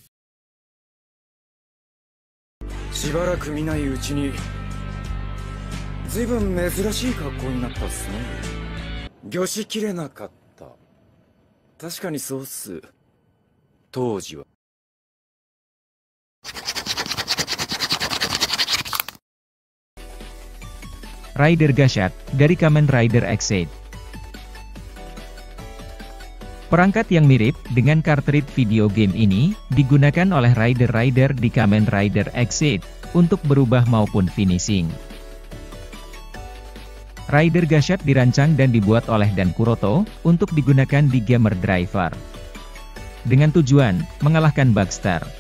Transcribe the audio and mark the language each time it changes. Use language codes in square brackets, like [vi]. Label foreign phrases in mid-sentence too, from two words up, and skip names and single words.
[ja] しばらく見ないうちに随分珍しい格好になったっすね。御しきれなかった。確かにそうっす。当時は。 [id] Rider Gasyat dari Kamen Rider X8. Perangkat yang mirip dengan cartridge [en] video game [id] ini digunakan oleh rider-rider di Kamen Rider X8 untuk berubah maupun finishing. Rider Gasyat dirancang dan dibuat oleh Dan Kuroto untuk digunakan di Gamer Driver dengan tujuan mengalahkan Bugstar.